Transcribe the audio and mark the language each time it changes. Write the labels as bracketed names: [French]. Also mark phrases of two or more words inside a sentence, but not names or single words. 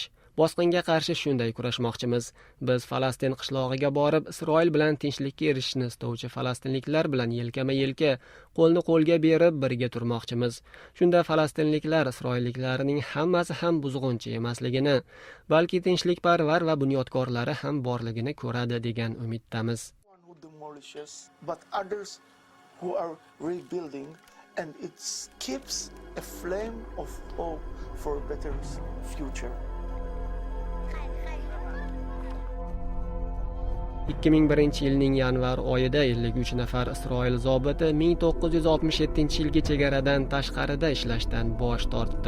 [Uzbek] Bosqinga qarshi shunday kurashmoqchimiz. Biz Falastin qishlog'iga borib, Isroil bilan tinchlikka erishishni istovchi falastinliklar bilan yelkama-yelka, qo'lni qo'lga berib birga turmoqchimiz. Shunda falastinliklar Isroilliklarning hammasi ham buzg'unchi emasligini, balki tinchlikparvar va bunyodkorlari ham borligini ko'radi degan umiddamiz. [English] But others who are rebuilding, and it keeps a flame of hope for a better future. [Uzbek] 2001 yilning yanvar oyida 53 nafar Isroil zobiti 1967-yilgi chegaradan tashqarida ishlashdan bosh tortdi.